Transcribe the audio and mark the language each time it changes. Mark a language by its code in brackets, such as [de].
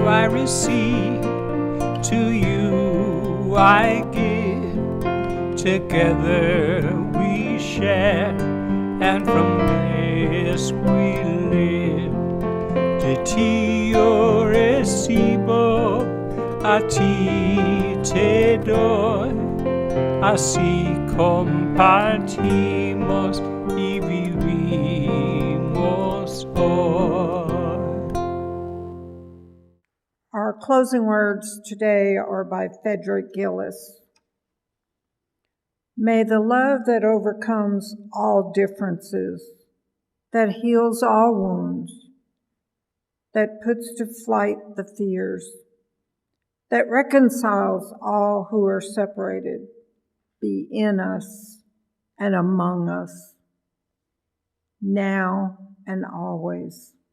[en] Receive, to you I give, together we share, and from this we live. [es] De ti yo recibo, a ti te doy, así compartimos y vivimos hoy. [en] Our closing words today are by Frederick Gillis. May the love that overcomes all differences, that heals all wounds, that puts to flight the fears, that reconciles all who are separated, be in us and among us, now and always.